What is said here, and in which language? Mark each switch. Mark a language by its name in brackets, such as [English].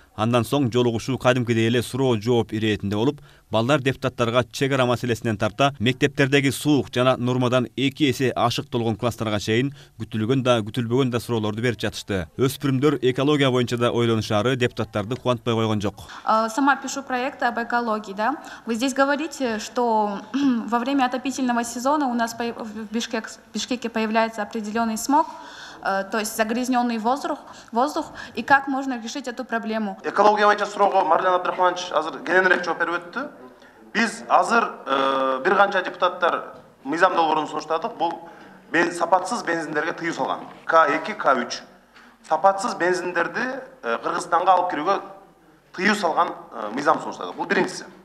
[Kyrgyz] Андан соң жолугушуу кадимкидей эле суроо жооп иретинде болуп, балдар депутаттарга чек ара маселесинен тарта мектептердеги суук жана нормадан 2 эсе ашык толгон класстарга чейин күтүлгөн да күтүлбөгөн да суроолорду берип жатышты. Өспүрүмдөр экология боюнча да ойлонушаары депутаттарды кубантпай койгон жок. [Russian] Сама пишу проект об экологии, да. Вы здесь говорите, что во время отопительного сезона у нас в Бишкеке появляется определенный смог, то есть загрязненный воздух, и как можно решить эту проблему? [Kyrgyz] Экология боюнча суроого Марлен Абдрахманович азыр кененирээк жооп берип өттү. Биз азыр бир канча депутаттар мыйзам долбоорун сунуштадык. Бул сапатсыз бензиндерге тыюу салган. К2, К3. Сапатсыз бензиндерди Кыргызстанга алып кирүүгө тыюу салган мыйзам сунуштадык. Бул биринчиси.